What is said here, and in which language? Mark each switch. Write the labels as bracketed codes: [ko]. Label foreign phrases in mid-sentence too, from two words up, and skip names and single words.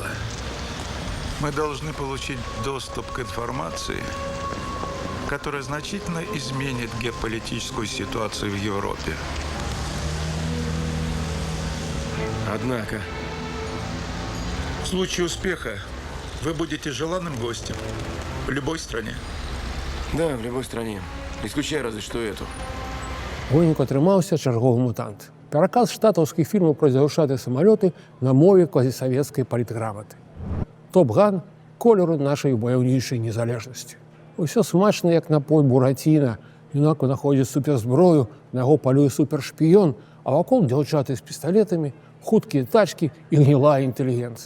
[ru] Мы должны получить доступ к информации, которая значительно изменит геополитическую ситуацию в Европе. Однако, в случае успеха вы будете желанным гостем в любой стране. Да, в любой стране. Исключая разве что эту. [be] Гонік атрымаўся чарговы мутант. Пераказ штатаўскіх фільмаў пра дзяўчаты самалёты на мове квазісавецкай палітграматы. Топ-ган колеру нашай ваяўнічай незалежнасці. Усё смачна, як напой Бураціна. Юнак знаходзіць суперзброю, на яго палюе супершпіён, а вакол дзяўчаты з пісталетамі, хуткія тачкі і гнілая інтэлігенцыя.